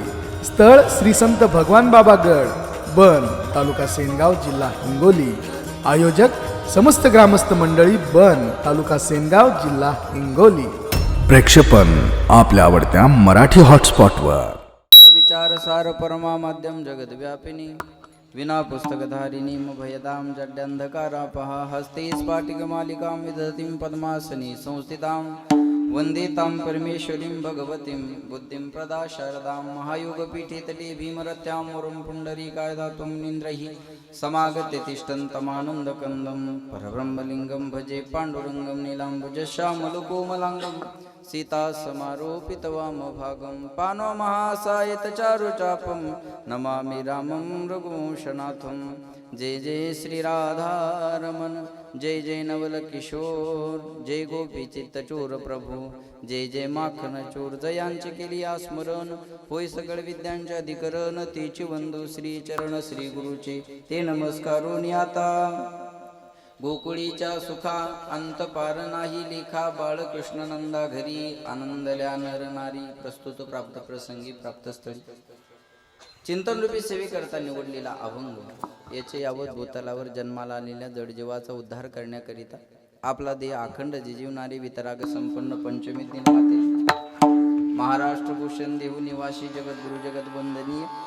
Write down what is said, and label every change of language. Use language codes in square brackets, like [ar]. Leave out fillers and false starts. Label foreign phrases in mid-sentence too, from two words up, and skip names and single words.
[mr] स्थळ श्री संत भगवान बाबा गड बन तालुका सेनगाव जिल्हा हिंगोली. आयोजक समस्त ग्रामस्थ मंडळी बन तालुका सेनगाव जिल्हा हिंगोली. प्रेक्षेपण आपल्या आवडत्या मराठी हॉटस्पॉटवर. [sa] विचार सार परमा माध्यम जगद्व्यापिनी विना पुस्तकधारिणी भयदाम जड्यंधकारापहा हस्ते स्फाटिकमालिकां विदधतीं पद्मासनी संस्थितां वंदे तां परमेश्वरीं भगवतीं बुद्धिं प्रदा शारदां महायोगपीठे तटे भीमरत्यां वरं पुण्डरीकाय दातुं निन्द्रैः समागत्य तिष्ठन्तमानन्दकन्दं परब्रह्मलिङ्गं भजे पाण्डुरङ्गं नीलाम्बुजश्यामलकोमलाङ्गं सीता समारोपितवामभागं पानो महासायतचारुचापं नमामि रामं रघुवंशनाथं. [hi] जय जय श्री राधारमण, जय जय नवल किशोर, जय गोपी चित्तचोर प्रभू, जय जय माखन चोर. [mr] जयांचे केली आस्मरण होय सकळ विद्यांचे अधिकरण तेची वंदू श्री चरण श्री गुरुचे ते नमस्कारोनी आता. गोकुळीच्या सुखा अंत पार नाही लेखा बाळकृष्ण नंदा घरी आनंदल्या नर नारी. प्रस्तुत प्राप्त प्रसंगी प्राप्तस्थळी चिंतन रूपी सेवेकरता निवडलेला अभंग याचे यावत भूतलावर जन्माला आलेल्या जडजीवाचा उद्धार करण्याकरिता आपला देह अखंड जिजीवणारी वितराग संपन्न पंचमी दिनमाते महाराष्ट्र भूषण देहू निवासी जगद्गुरु जगद्वंदनीय